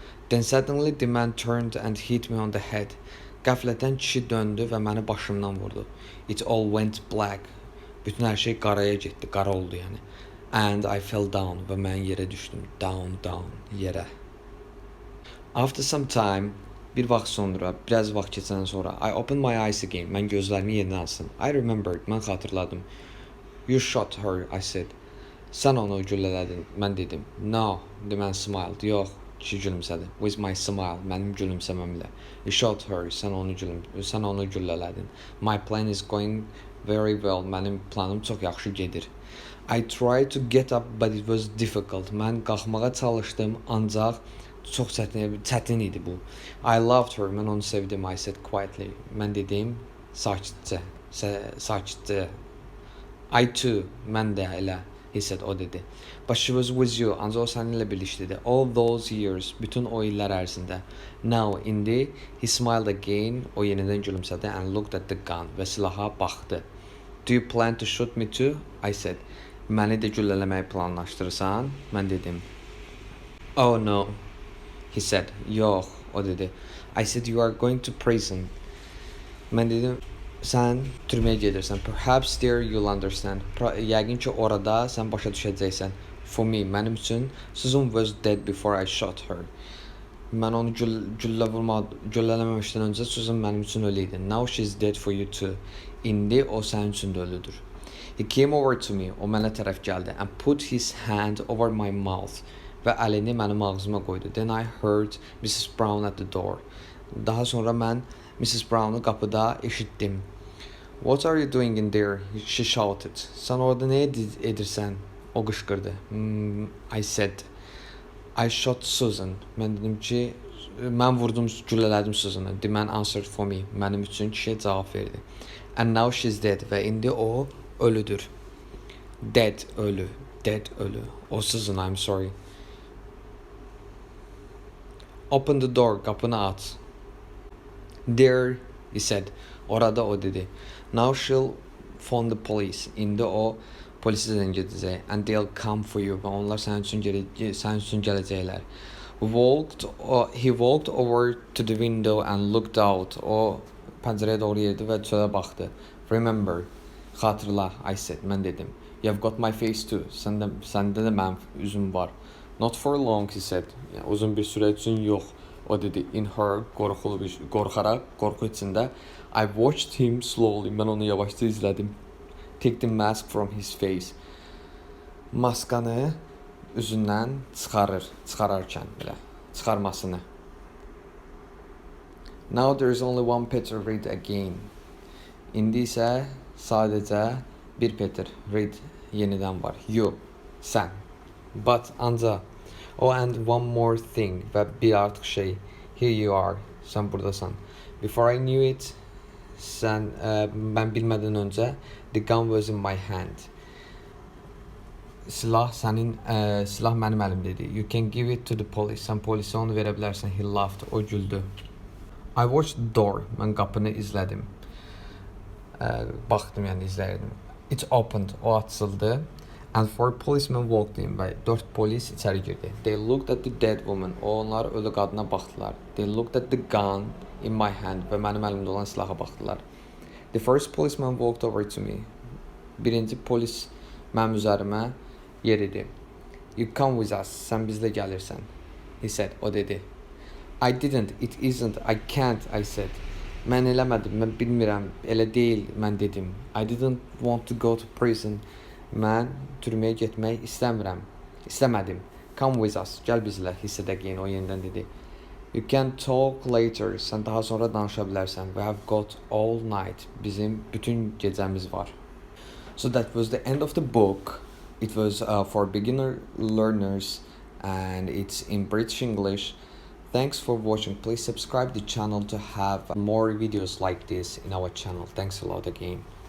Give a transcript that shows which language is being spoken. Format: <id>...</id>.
<en>Then suddenly the man turned and hit me on the head.</en> <az>Qəflətən kişi döndü və məni başımdan vurdu.</az> <en>It all went black.</en> <az>Bütün hər şey qaraya getdi, qara oldu yəni.</az> <en>And I fell down</en> <az>və mən yerə düşdüm.</az> <en>Down, yerə. After some time,</en> <az>bir vaxt sonra, biraz vaxt keçəndən sonra,</az> <en>I opened my eyes again.</en> <az>Mən gözlərimi yerinə alsın.</az> <en>I remembered,</en> <az>mən xatırladım.</az> <en>You shot her, I said.</en> <az>Sən onu güllələdin, mən dedim.</az> <en>No, the man smiled.</en> <az>Yox, kişi gülümsədi.</az> <en>With my smile,</en> <az>mənim gülümsəməmlə.</az> <en>You shot her,</en> <az>sən onu güllələdin.</az> <en>My plan is going very well.</en> <az>Mənim planım çox yaxşı gedir.</az> <en>I tried to get up but it was difficult.</en> <az>Mən qalxmağa çalışdım, ancaq çox çətin idi bu.</az> <en>I loved her.</en> <az>Mən onu sevdim.</az> <en>I said quietly.</en> <az>Mən dedim sakitcə.</az> <en>Sakitcə. I too.</en> <az>Mən də elə.</az> <en>He said,</en> <az>o dedi.</az> <en>But she was with you.</en> <az>Ancaq o səninlə birlikdə.</az> <en>All those years.</en> <az>Bütün o illər ərzində. Now, indi.</az> <en>He smiled again.</en> <az>O yenidən gülümsədi</az> <en>and looked at the gun.</en> <az>Və silaha baxdı.</az> <en>Do you plan to shoot me too? I said.</en> <az>Məni də güllələməyi planlaşdırırsan? Mən dedim.</az> <en>Oh no. He said.</en> <az>Yox. O dedi.</az> <en>I said you are going to prison.</en> <az>Mən dedim. Sən türməyə gedirsən.</az> <en>Perhaps there you'll understand.</en> <az>Yəqin ki orada sən başa düşəcəksən.</az> <en>For me,</en> <az>mənim üçün</az> <en>Susan was dead before I shot her.</en> <az>Mən onu güllələməmişdən öncə Susan mənim üçün ölü idi.</az> <en>Now she's dead for you too.</en> <az>İndi o sənin üçün də ölüdür.</az> <en>He came over to me.</en> <az>O mənə tərəf gəldi</az> <en>and put his hand over my mouth.</en> <az>Və əlini mənim ağzıma qoydu.</az> <en>Then I heard Mrs. Brown at the door.</en> <az>Daha sonra mən Mrs. Brown'u qapıda eşitdim.</az> <en>What are you doing in there? She shouted.</en> <az>Sən orada nə edirsən? O qışqırdı.</az> <en>I said. I shot Susan.</en> <az>Mən dedim ki, mən vurdum, güllələdim Susan'ı.</az> <en>The man answered for me.</en> <az>Mənim üçün kişiyə cavab verdi.</az> <en>And now she's dead.</en> <az>Və indi o ölüdür.</az> <en>Dead, ölü. Dead, ölü. O Susan, I'm sorry. Open the door.</en> <az>Qapını aç.</az> <en>There, he said.</en> <az>Orada o dedi.</az> <en>Now she'll phone the police.</en> <az>İndi o polisi zəng edəcək.</az> <en>And they'll come for you.</en> <az>Və onlar sənin üçün gələcəklər.</az> <en>He walked over to the window and looked out.</en> <az>O pəncərəyə doğru yeridi və çölə baxdı.</az> <en>Remember.</en> <az>Xatırla,</az> <en>I said.</en> <az>Mən dedim.</az> <en>You've got my face too.</en> <az>Səndə də mənim üzüm var.</az> <en>Not for long, he said.</en> <az>Yəni, uzun bir sürə üçün yox. O dedi.</az> <en>In her,</en> <az>qorxaraq, qorxu içində.</az> <en>I watched him slowly.</en> <az>Mən onu yavaşca izlədim.</az> <en>Take the mask from his face.</en> <az>Maskanı üzündən çıxararkən belə, çıxarmasını.</az> <en>Now there's only one Peter, read again.</en> <az>İndi isə sadəcə bir Peter, read yenidən var.</az> <en>You, sən. But, ancaq. Oh, and one more thing.</en> <az>Və bir artıq şey.</az> <en>Here you are.</en> <az>Sən buradasan.</az> <en>Before I knew it,</en> <az>mən bilmədən öncə,</az> <en>the gun was in my hand.</en> <az>Silah mənim əlimdədir.</az> <en>You can give it to the police.</en> <az>Sən polisə onu verə bilərsən.</az> <en>He laughed.</en> <az>O güldü.</az> <en>I watched the door.</en> <az>Mən qapını izlədim. Baxdım, yəni izləyirdim.</az> <en>It opened.</en> <az>O açıldı.</az> <en>And four policemen walked in.</en> <az>Və 4 polis içəri girdi.</az> <en>They looked at the dead woman.</en> <az>Onlar ölü qadına baxdılar.</az> <en>They looked at the gun in my hand.</en> <az>Və mənim əlimdə olan silaha baxdılar.</az> <en>The first policeman walked over to me.</en> <az>Birinci polis mənim üzərimə yeridi.</az> <en>You come with us.</en> <az>Sən bizlə gəlirsən.</az> <en>He said.</en> <az>O dedi.</az> <en>I didn't. It isn't. I can't. I said.</en> <az>Mən eləmədim. Mən bilmirəm. Elə deyil. Mən dedim.</az> <en>I didn't want to go to prison.</en> <az>Mən türməyə getmək İstəmədim.</az> <en>Come with us.</en> <az>Gəl bizlə.</az> <en>He said again.</en> <az>O yenidən dedi.</az> <en>You can talk later.</en> <az>Sən daha sonra danışa bilərsən.</az> <en>We have got all night.</en> <az>Bizim bütün gecəmiz var.</az> <en>So that was the end of the book. It was for beginner learners and it's in British English. Thanks for watching. Please subscribe the channel to have more videos like this in our channel. Thanks a lot again.</en>